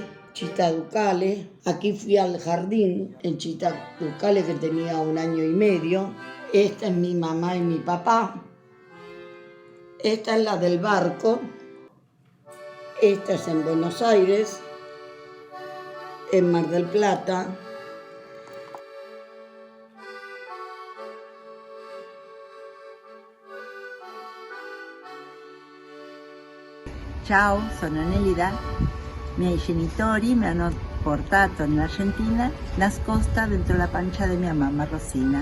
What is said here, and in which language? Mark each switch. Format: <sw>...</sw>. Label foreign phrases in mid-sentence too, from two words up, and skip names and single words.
<es>Aquí fui al jardín en Città Ducale, que tenía 1 año y medio. Esta es mi mamá y mi papá. Esta es la del barco. Esta es en Buenos Aires, en Mar del Plata.</es> <it>Ciao, sono Nelida. I miei genitori mi hanno portato in Argentina nascosta dentro la pancia di mia mamma Rosina.</it>